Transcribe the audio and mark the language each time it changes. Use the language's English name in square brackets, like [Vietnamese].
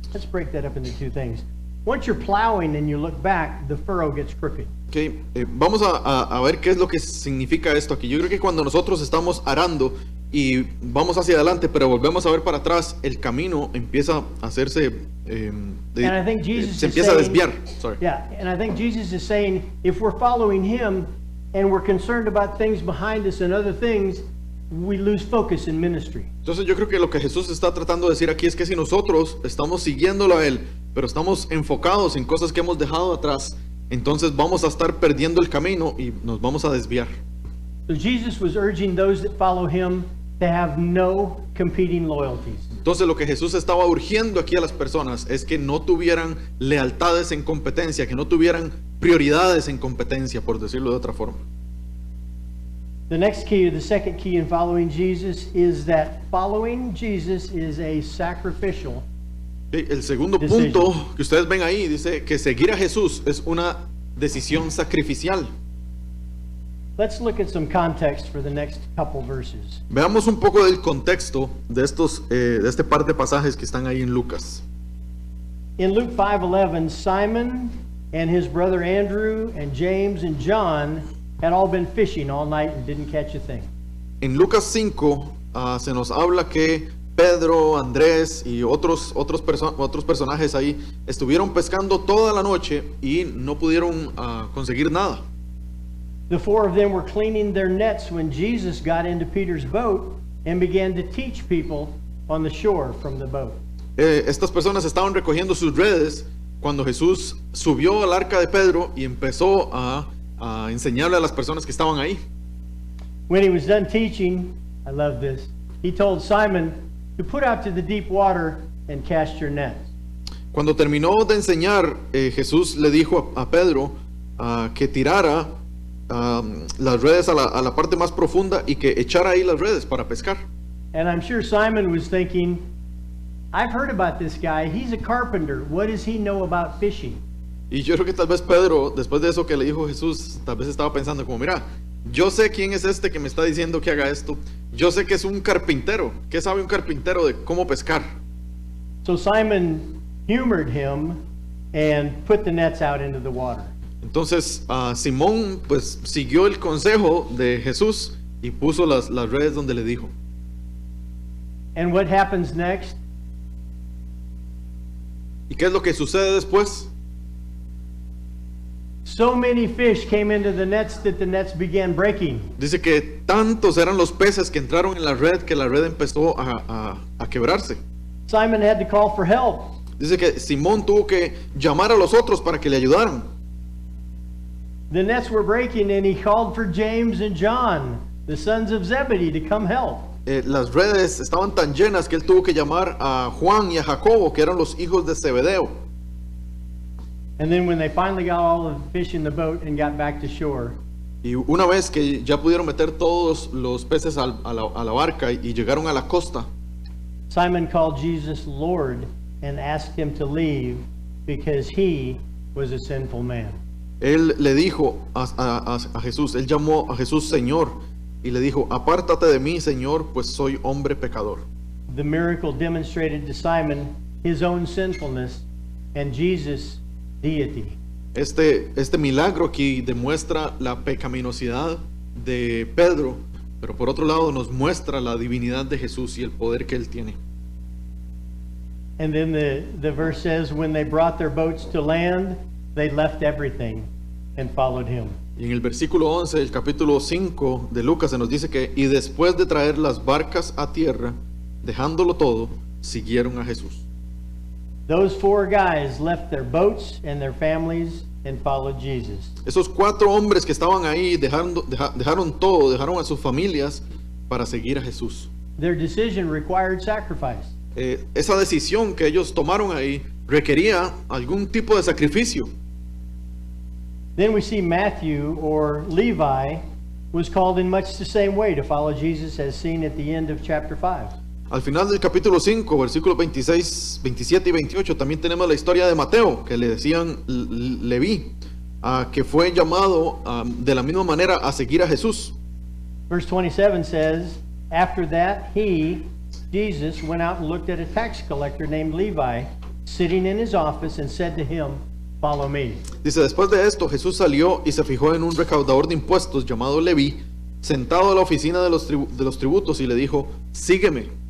[English] Let's break that up into two things. Once you're plowing and you look back, the furrow gets crooked. [Spanish] Okay, vamos a ver qué es lo que significa esto aquí. Yo creo que cuando nosotros estamos arando y vamos hacia adelante, pero volvemos a ver para atrás, el camino empieza a hacerse, [English] And I think Jesus [Spanish] se [English] is [Spanish] empieza a [English] saying- [Spanish] desviar. [English] Sorry. Yeah, and I think Jesus is saying if we're following him and we're concerned about things behind us and other things, we lose focus in ministry. [Spanish] Entonces yo creo que lo que Jesús está tratando de decir aquí es que si nosotros estamos siguiéndolo a Él, pero estamos enfocados en cosas que hemos dejado atrás, entonces vamos a estar perdiendo el camino y nos vamos a desviar. [English] So Jesus was urging those that follow him to have no competing loyalties. [Spanish] Entonces lo que Jesús estaba urgiendo aquí a las personas es que no tuvieran lealtades en competencia, que no tuvieran prioridades en competencia, por decirlo de otra forma. [English] The next key, or the second key in following Jesus, is that following Jesus is a sacrificial. [Spanish] Sí, el segundo [English] Decision. [Spanish] punto que ustedes ven ahí dice que seguir a Jesús es una decisión sacrificial. [English] Let's look at some context for the next couple verses. [Spanish] Veamos un poco del contexto de este par de pasajes que están ahí en Lucas. [English] In Luke 5:11, Simon and his brother Andrew and James and John had all been fishing all night and didn't catch a thing. [Spanish] En Lucas 5 se nos habla que Pedro, Andrés y otros personajes ahí estuvieron pescando toda la noche y no pudieron conseguir nada. [English] The four of them were cleaning their nets when Jesus got into Peter's boat and began to teach people on the shore from the boat. [Spanish] Estas personas estaban recogiendo sus redes cuando Jesús subió al arca de Pedro y empezó a enseñarle a las personas que estaban ahí. [English] When he was done teaching, I love this, he told Simon to put out to the deep water and cast your nets. [Spanish] Cuando terminó de enseñar, Jesús le dijo a Pedro que tirara las redes a la parte más profunda y que echara ahí las redes para pescar. [English] And I'm sure Simon was thinking, I've heard about this guy. He's a carpenter. What does he know about fishing? [Spanish] Y yo creo que tal vez Pedro, después de eso que le dijo Jesús, tal vez estaba pensando como, mira, yo sé quién es este que me está diciendo que haga esto. Yo sé que es un carpintero. ¿Qué sabe un carpintero de cómo pescar? [English] So Simon humored him and put the nets out into the water. [Spanish] Entonces Simón pues siguió el consejo de Jesús y puso las redes donde le dijo. [English] And what happens next? [Spanish] ¿Y qué es lo que sucede después? [English] So many fish came into the nets that the nets began breaking. [Spanish] Dice que tantos eran los peces que entraron en la red que la red empezó a quebrarse. [English] Simon had to call for help. [Spanish] Dice que Simón tuvo que llamar a los otros para que le ayudaran. [English] The nets were breaking and he called for James and John, the sons of Zebedee, to come help. [Spanish] Las redes estaban tan llenas que él tuvo que llamar a Juan y a Jacobo, que eran los hijos de Zebedeo. [English] And then when they finally got all of the fish in the boat and got back to shore, [Spanish] Y una vez que ya pudieron meter todos los peces a la barca y llegaron a la costa, [English] Simon called Jesus Lord and asked him to leave because he was a sinful man. [Spanish] él le dijo a Jesús, él llamó a Jesús Señor y le dijo, apártate de mí, Señor, pues soy hombre pecador. [English] The miracle demonstrated to Simon his own sinfulness and Jesus' deity. [Spanish] Este milagro aquí demuestra la pecaminosidad de Pedro, pero por otro lado nos muestra la divinidad de Jesús y el poder que él tiene. [English] And then the verse says, when they brought their boats to land, they left everything and followed him. [Spanish] Y en el versículo 11 del capítulo 5 de Lucas se nos dice que, y después de traer las barcas a tierra, dejándolo todo, siguieron a Jesús. [English] Those four guys left their boats and their families and followed Jesus. [Spanish] Esos 4 hombres que estaban ahí dejaron todo, dejaron a sus familias para seguir a Jesús. [English] Their decision required sacrifice. [Spanish] Esa decisión que ellos tomaron ahí requería algún tipo de sacrificio. [English] Then we see Matthew, or Levi, was called in much the same way to follow Jesus as seen at the end of chapter 5. [Spanish] Al final del capítulo 5, versículos 26, 27 y 28, también tenemos la historia de Mateo, que le decían Leví, que fue llamado de la misma manera a seguir a Jesús. [English] Verse 27 says, after that he, Jesus, went out and looked at a tax collector named Levi, sitting in his office, and said to him, follow me. [Spanish] Dice, después de esto, Jesús salió y se fijó en un recaudador de impuestos llamado Leví, sentado a la oficina de los tributos, y le dijo, sígueme.